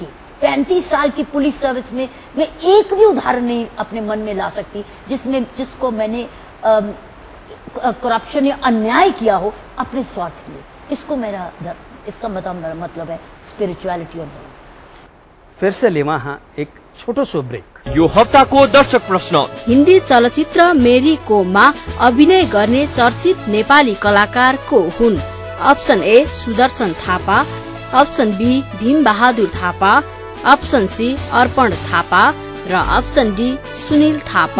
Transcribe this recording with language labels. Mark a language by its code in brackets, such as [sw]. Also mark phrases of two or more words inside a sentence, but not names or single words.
[hi] 35 साल की पुलिस सर्विस में मैं एक भी उदाहरण नहीं अपने मन में ला सकती जिसको मैंने करप्शन या अन्याय किया हो अपने स्वार्थ के लिए। इसका मतलब है स्पिरिचुअलिटी और धर्म। फिर से लेवा हाँ एक छोटो सो ब्रेक। [ne] यो हप्ताको दर्शक प्रश्न। हिन्दी चलचित्र मेरी कोममा अभिनय गर्ने चर्चित नेपाली कलाकार को हुन्? अप्सन ए सुदर्शन थापा, अप्सन बी भीम बहादुर थापा, अप्सन सी अर्पण थापा र अप्सन डी सुनिल थापा।